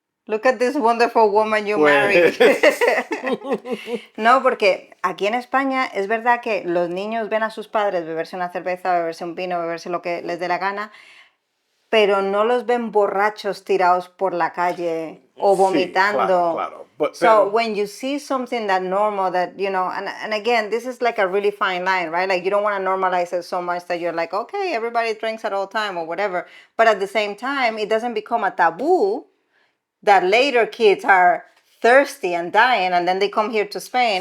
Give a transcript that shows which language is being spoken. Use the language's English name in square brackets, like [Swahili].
[English] Look at this wonderful woman you married. [Spanish] No, porque aquí en España es verdad que los niños ven a sus padres beberse una cerveza, beberse un vino, beberse lo que les dé la gana, pero no los ven borrachos tirados por la calle o vomitando. Sí, claro. [English] So when you see something that normal, that, you know, and again, this is like a really fine line, right? Like you don't want to normalize it so much that you're like, okay, everybody drinks at all time or whatever. But at the same time, it doesn't become a taboo that later kids are thirsty and dying, and then they come here to Spain,